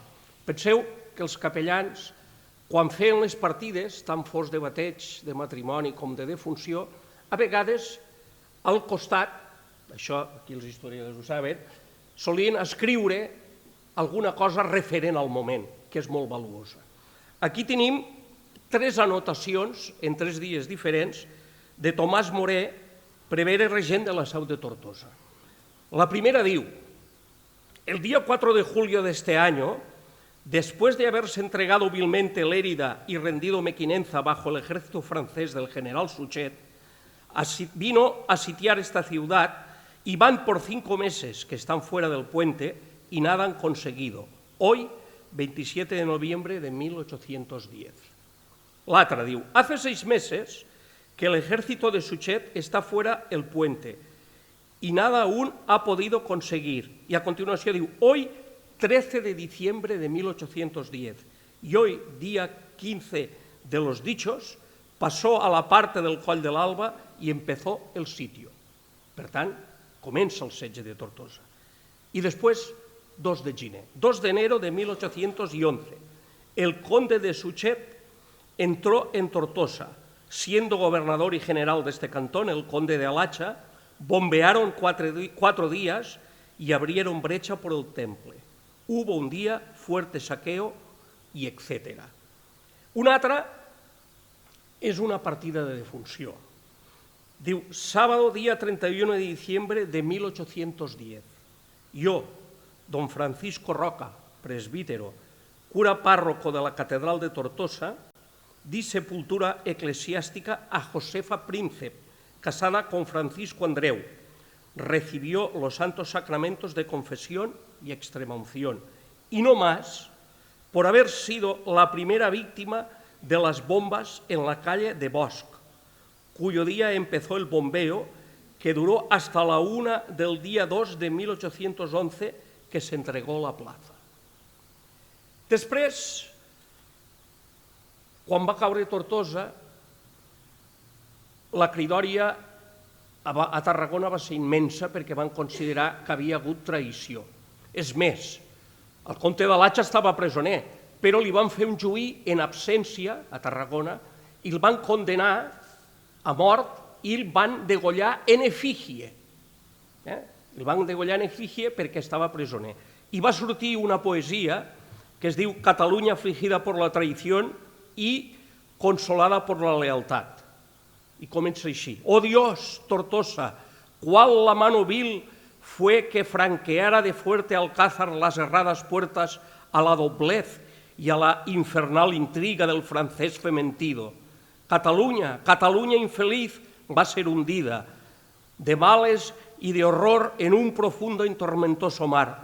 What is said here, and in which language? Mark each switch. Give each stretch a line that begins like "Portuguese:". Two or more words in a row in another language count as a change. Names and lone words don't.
Catalan: Penseu que els capellans, quan feien les partides, tant fos de bateig, de matrimoni com de defunció, a vegades al costat, això aquí els historiadors ho saben, solien escriure alguna cosa referent al moment, que és molt valuosa. Aquí tenim 3 anotacions en 3 dies diferents de Tomàs Moré, prevere regent de la Seu de Tortosa. La primera diu:
Spanish: el día 4 de julio de este año, después de haberse entregado vilmente Lérida y rendido Mequinenza bajo el ejército francés del general Suchet, vino a sitiar esta ciudad y van por 5 meses que están fuera del puente y nada han conseguido. Hoy, 27 de noviembre de 1810.
Catalan: L'altra diu:
Spanish: hace 6 meses que el ejército de Suchet está fuera del puente y nada aún ha podido conseguir. Y a continuación diu: hoy, 13 de diciembre de 1810, y hoy, día 15 de los dichos, pasó a la parte del Coll de l'Alba y empezó el sitio.
Catalan: Per tant, comença el setge de Tortosa.
Spanish: Y después,
Catalan: 2 de gener,
Spanish: 2 de enero de 1811, el conde de Suchet entró en Tortosa, siendo gobernador y general de este cantón, el conde de Alacha, bombearon 4 días y abrieron brecha por el temple. Hubo un día fuerte saqueo y etcétera.
Catalan: Una altra és una partida de defunció. Diu,
Spanish: sábado, día 31 de diciembre de 1810. Yo, don Francisco Roca, presbítero, cura párroco de la Catedral de Tortosa, di sepultura eclesiástica a Josefa Príncep, casada con Francisco Andreu. Recibió los santos sacramentos de confesión y extremaunción. Y no más por haber sido la primera víctima de las bombas en la calle de Bosch, cuyo día empezó el bombeo que duró hasta la 1 del día 2 de 1811, que se entregó la plaza.
Catalan: Després, quan va caure Tortosa, la cridòria a Tarragona va ser immensa perquè van considerar que havia hagut traïció. És més, el comte de Latxa estava presoner, però li van fer un juí en absència a Tarragona i el van condenar a mort i el van degollar en efígie. El van degollar en efígie perquè estava presoner. I va sortir una poesia que es diu Cataluña afligida por la traición y consolada por la lealtad. Y comença així.
Spanish: Oh Dios, Tortosa, cuál la mano vil fue que franqueara de fuerte alcázar las erradas puertas a la doblez y a la infernal intriga del francés fementido. Cataluña, Cataluña infeliz, va a ser hundida de males y de horror en un profundo y tormentoso mar.